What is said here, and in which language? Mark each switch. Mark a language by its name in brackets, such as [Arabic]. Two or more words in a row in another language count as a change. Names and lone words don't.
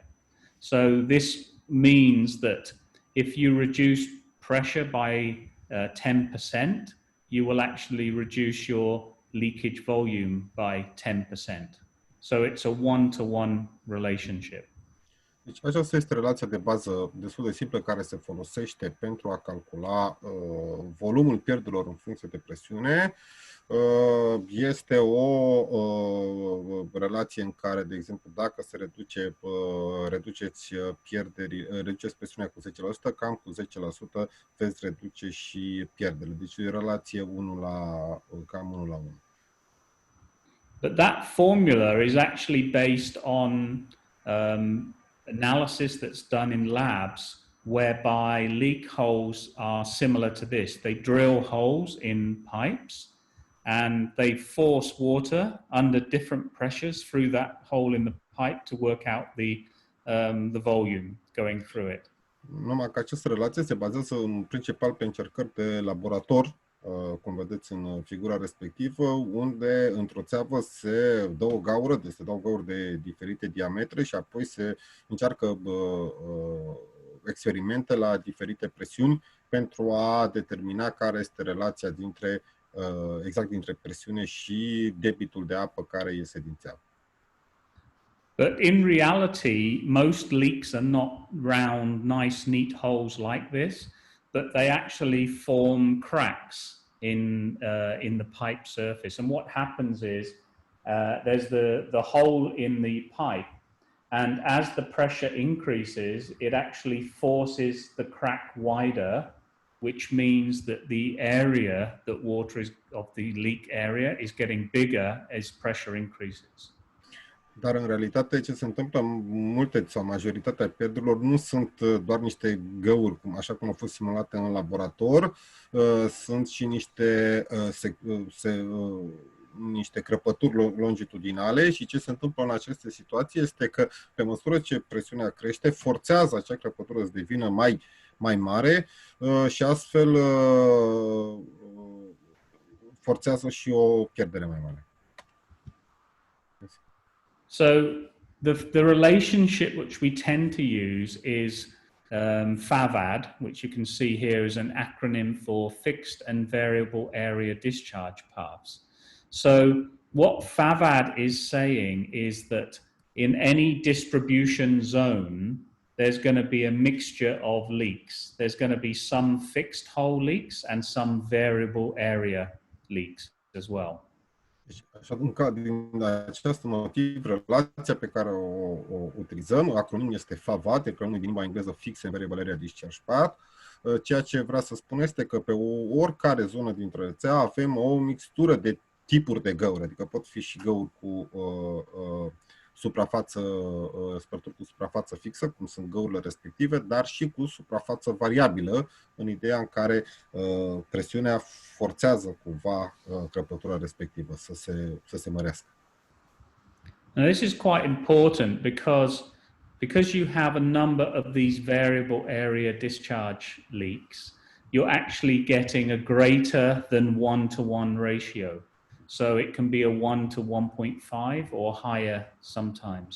[English] So this means that if you reduce pressure by 10%, you will actually reduce your leakage volume by 10%. So it's a one-to-one relationship. [Romanian] Deci aceasta este relația de bază destul de simplă care se folosește pentru a calcula volumul pierderilor în funcție de presiune. Este o relație în care, de exemplu, dacă se reduceți presiunea cu 10%, cam cu 10% veți reduce și pierderile. Deci e o relație cam 1 la 1. [English] But that formula is actually based on analysis that's done in labs whereby leak holes are similar to this. They drill holes in pipes and they force water under different pressures through that hole in the pipe to work out the volume going through it. [Romanian] Numai că această relație se bazează în principal pe încercări de laborator, cum vedeți în figura respectivă, unde într-o țeavă se dă o gaură, se dau gauri de diferite diametre și apoi se încearcă experimente la diferite presiuni pentru a determina care este relația dintre presiune și debitul de apă care iese din țeavă. [English] But in reality, most leaks are not round, nice, neat holes like this, but they actually form cracks in the pipe surface. And what happens is there's the hole in the pipe, and as the pressure increases, it actually forces the crack wider, which means that the area that water is of the leak area is getting bigger as pressure increases. [Romanian] Dar în realitate ce se întâmplă, multe sau majoritatea pierderilor nu sunt doar niște găuri, așa cum au fost simulate în laborator, sunt și niște crăpături longitudinale și ce se întâmplă în aceste situații este că pe măsură ce presiunea crește, forțează acea crăpătură să devină mai mare și astfel forțează și o pierdere mai mare. [English] So the relationship which we tend to use is FAVAD, which you can see here is an acronym for Fixed and Variable Area Discharge Paths. So what FAVAD is saying is that in any distribution zone, there's going to be a mixture of leaks. There's going to be some fixed hole leaks and some variable area leaks as well. [Romanian] Așa, din acest motiv, relația pe care o utilizăm, acronimul este FAVAT, e acronimul din limba engleză [English] Fixed and Variable Area Discharge Path. [Romanian] Ceea ce vrea să spun este că pe oricare zonă dintre rețea avem o mixtură de tipuri de găuri, adică pot fi și găuri cu spărturi cu suprafață fixă, cum sunt găurile respective, dar și cu suprafață variabilă, în ideea în care presiunea forțează cumva crăpătura respectivă să se mărească. [English] Now this is quite important because you have a number of these variable area discharge leaks, you're actually getting a greater than 1-to-1 ratio. So it can be a 1 to 1.5 or higher sometimes.